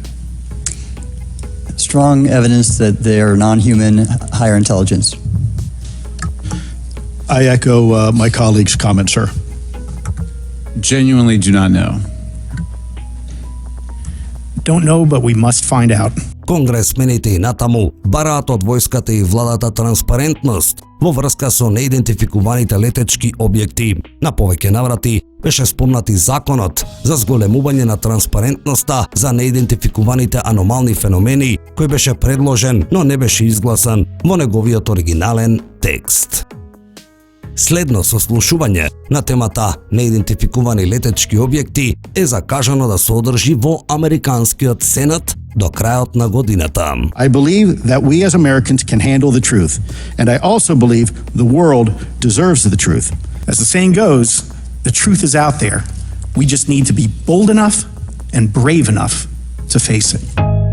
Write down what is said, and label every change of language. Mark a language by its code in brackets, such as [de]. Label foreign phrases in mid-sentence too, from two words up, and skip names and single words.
[en] Strong evidence that they are non-human, higher intelligence. I echo my colleague's comment, sir. Genuinely do not know. Don't know, but we must find out. [mk] Конгресмените и натаму бараат од војската и владата транспарентност во врска со неидентификуваните летечки објекти. На повеќе наврати беше спомнати законот за зголемување на транспарентноста за неидентификуваните аномални феномени, кој беше предложен, но не беше изгласан во неговиот оригинален текст. следно сослушување на темата неидентификувани летечки објекти е закажано да се одржи во Американскиот Сенат до крајот на годината. [en] I believe that we as Americans can handle the truth, and I also believe the world deserves the truth. As the saying goes, the truth is out there. We just need to be bold enough and brave enough to face it.